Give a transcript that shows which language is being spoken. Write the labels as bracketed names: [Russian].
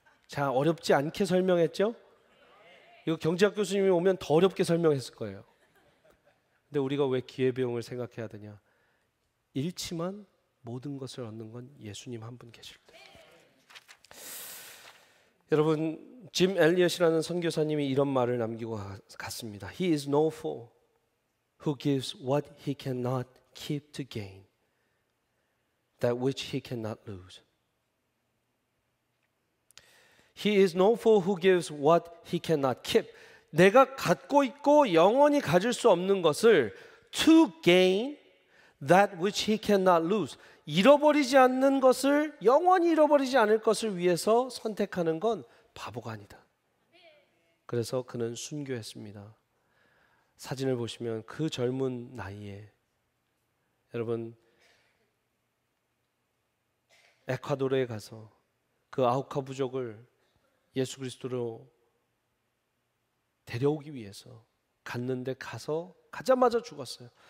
[Korean] 자, 어렵지 않게 설명했죠? 이거 경제학 교수님이 오면 더 어렵게 설명했을 거예요. 근데 우리가 왜 기회비용을 생각해야 되냐? 잃지만 모든 것을 얻는 건 예수님 한 분 계실 때. 여러분, 짐 엘리엇이라는 선교사님이 이런 말을 남기고 갔습니다. [English] He is no fool who gives what he cannot keep to gain that which he cannot lose. He is no fool who gives what he cannot keep. [Korean] 내가 갖고 있고 영원히 가질 수 없는 것을 [English] to gain that which he cannot lose. [Korean] 잃어버리지 않는 것을, 영원히 잃어버리지 않을 것을 위해서 선택하는 건 바보가 아니다. 그래서 그는 순교했습니다. 사진을 보시면 그 젊은 나이에 여러분 에콰도르에 가서 그 아우카 부족을 예수 그리스도로 데려오기 위해서 갔는데 가자마자 죽었어요.